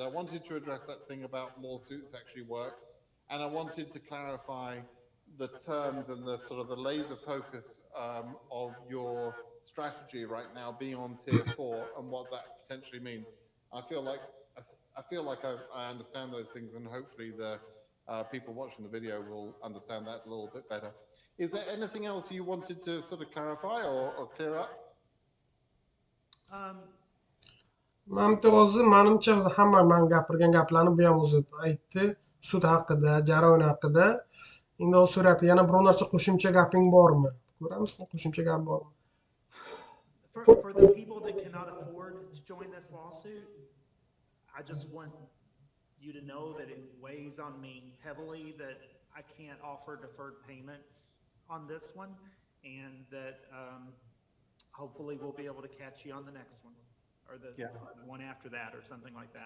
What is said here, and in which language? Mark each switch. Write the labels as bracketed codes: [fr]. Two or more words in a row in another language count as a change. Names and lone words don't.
[en] I wanted to address that thing about lawsuits actually work. And I wanted to clarify the terms and the sort of the laser focus of your strategy right now being on tier 4 and what that potentially means. I feel like I understand those things, and hopefully the people watching the video will understand that a little bit better. Is there anything else you wanted to sort of clarify or clear up? [uz] Menimcha hamma men gapirgan gaplarni bu ham o'zi aytdi. Sud haqida, jarayon haqida. Endi u so'rayapti, yana biror narsa qo'shimcha gaping bormi? Ko'ramiz, qo'shimcha gap bormi? [en] For the people that cannot afford to join this lawsuit, I just want you to know that it weighs on me heavily that I can't offer deferred payments on this one, and that hopefully we'll be able to catch you on the next one, or the one after that, or something like that.